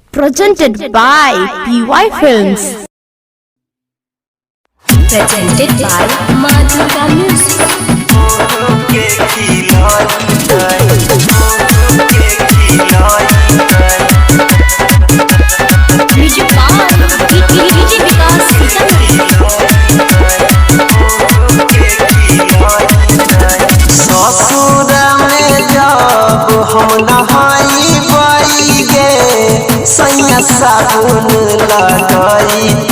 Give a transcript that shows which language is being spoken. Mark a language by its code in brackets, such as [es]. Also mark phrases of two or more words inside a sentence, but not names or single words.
[en] Presented by PY Films. Presented by Madhurga Music. Music by DJ Vikas [bho] ससुरा में जब हम नहाई बाई गे सैया साबुन लगाई